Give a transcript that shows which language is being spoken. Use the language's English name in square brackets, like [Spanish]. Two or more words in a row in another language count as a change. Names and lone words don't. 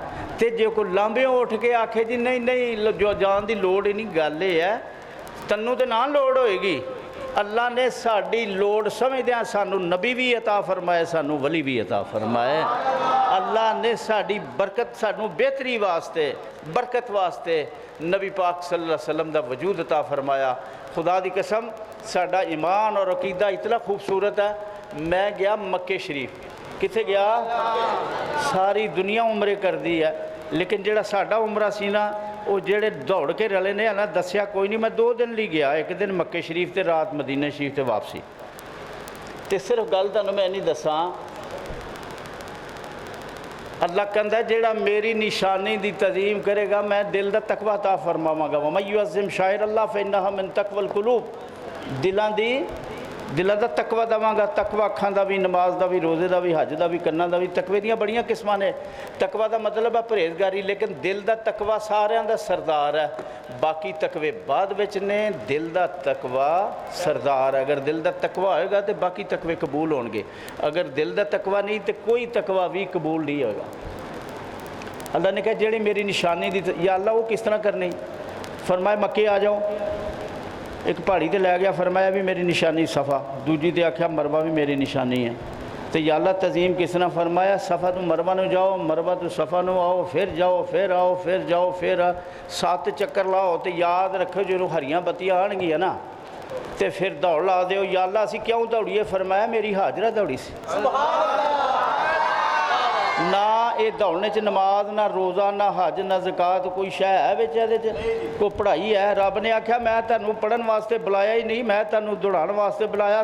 [Punjabi] تو جو کوئی لانبے اٹھ کے آکھے جی نہیں نہیں جو جان کی لوڑ ہی نہیں، گل یہ ہے تینوں تو نہ لوڑ ہوئے گی، اللہ نے ساڈی لوڑ سمجھدیاں سانوں نبی بھی عطا فرمائے، سانوں ولی بھی عطا فرمائے. اللہ نے ساڈی برکت، سانوں بہتری واسطے، برکت واسطے نبی پاک [Arabic] صلى الله عليه وسلم [Punjabi] دا وجود عطا فرمایا. خدا دی قسم ساڈا ایمان اور عقیدہ اتنا خوبصورت ہے. میں گیا مکے شریف، کتھے گیا؟ ساری دنیا عمرے کر دی ہے، لیکن جیہڑا ساڈا عمرہ سی نا، وہ جیہڑے دوڑ کے رلے نے نا دسیا کوئی نہیں. میں 2 دن لئی گیا، اک دن مکے شریف تے رات مدینے شریف تے واپسی. تے صرف گل تہانوں میں نہیں دساں، اللہ کہندا جیہڑا میری نشانی دی تعظیم کرے گا میں دل دا تقویٰ عطا فرماواں گا. [Arabic] ومن يعظم شعائر الله فإنها من تقوى القلوب, [Punjabi] دلاں کا تقویٰ دیواں گا. تقویٰ اکھاں دا بھی، نماز کا بھی، روزے کا بھی، حج کا بھی, کناں دا بھی. تقوے دیاں بڑیاں قسماں نے. [Urdu] تقویٰ کا مطلب ہے پرہیزگاری, [Punjabi] لیکن دل کا تقویٰ ساریاں دا سردار ہے. باقی تقوے بعد وچ نے، دل کا تقویٰ سردار ہے. اگر دل کا تقویٰ ہوئے گا تو باقی تقوے قبول ہون گے، اگر دل کا تقویٰ نہیں تو کوئی تقویٰ بھی قبول نہیں ہوئے گا. اللہ نے کہا جیہڑی میری نشانی دی، یا اللہ وہ کس طرح کرنی? فرمایا مکے آ جاؤ. اک پہاڑی تے لے گیا، فرمایا بھی میری نشانی صفا، دوجی تے آکھیا مروہ بھی میری نشانی ہے. تو یا اللہ تعظیم کس طرح؟ فرمایا صفا توں مروہ نوں جاؤ، مروہ توں صفا نوں آؤ، فیر جاؤ، فیر آؤ، فیر جاؤ، فیر 7 چکر لاؤ. تو یاد رکھو جو ہریاں بتیاں آن گیاں نا، تو فیر دوڑ لا دو. یا اللہ اسیں کیوں دوڑیے؟ فرمایا میری ہاجرہ دوڑی سی۔ نا یہ دوڑنے چ نماز، نا روزہ، نا حج، نا زکات، کوئی شے ہے وچ ایہدے چ? کوئی پڑھائی ہے? رب نے آکھیا میں تہانوں پڑھن واسطے بلایا ہی نہیں، میں تہانوں دوڑاؤن واسطے بلایا.